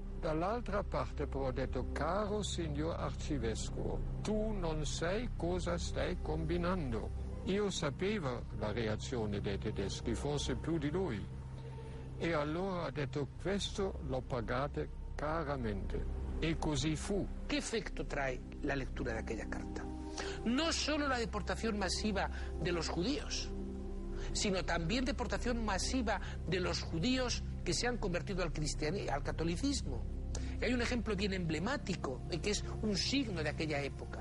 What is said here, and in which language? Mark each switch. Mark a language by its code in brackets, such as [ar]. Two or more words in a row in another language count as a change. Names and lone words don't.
[it] Dall'altra parte però ho detto: caro signor arcivescovo, tu non sai cosa stai combinando. Io sapevo la reazione dei tedeschi, forse più di lui. E allora ho detto: questo lo pagate caramente. E così fu. [es] ¿Qué efecto trae la lectura de aquella carta? No solo la deportación masiva de los judíos, sino también deportación masiva de los judíos que se han convertido al catolicismo. Y hay un ejemplo bien emblemático, que es un signo de aquella época.